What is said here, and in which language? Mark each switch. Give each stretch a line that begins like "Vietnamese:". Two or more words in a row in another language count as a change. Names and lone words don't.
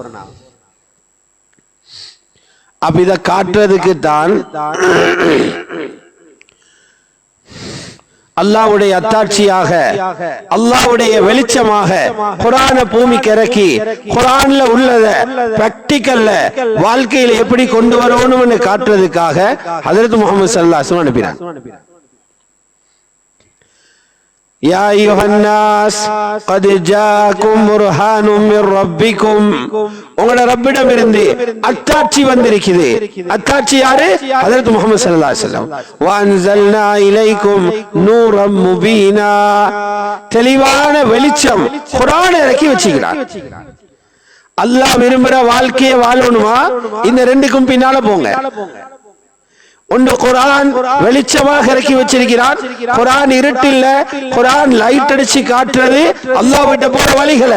Tamil: அப்ப இத காட்டுறதுக்கு தான் அல்லாஹ்வுடைய அத்தாட்சியாக அல்லாஹ்வுடைய வெளிச்சமாக குர்ஆன பூமிக்கு இறக்கி குர்ஆன்ல உள்ளத பிராக்டிகல்ல வாழ்க்கையில எப்படி கொண்டு வரணும்னு காட்டுறதுக்காக ஹஜ்ரத் முஹம்மது
Arabic: صلى الله عليه وسلم
Tamil: அனுப்பினார்.
Arabic: يا أيها الناس قد جاءكم برهان من ربكم.
Tamil: உங்களோட ரப்பிடமிருந்து அத்தாட்சி வந்திருக்குது. அத்தாட்சி யாரு?
Arabic: حضرة محمد صلى الله عليه وسلم. وأنزلنا إليكم نورا مبينا.
Tamil: தெளிவான வெளிச்சம் குர்ஆன் இறக்கி வச்சிருக்கார். அல்லாஹ் விரும்புற வாழ்க்கையை வாழணுமா? இந்த ரெண்டுக்கும் பின்னால போங்க. ஒன்று குர்ஆன் வெளிச்சமாக இறக்கி வச்சிருக்கிறான். குர்ஆன் இருட்டில்ல, குர்ஆன் லைட் அடிச்சு காட்டுறது அல்லாஹ் விட்ட போற வழிகளை.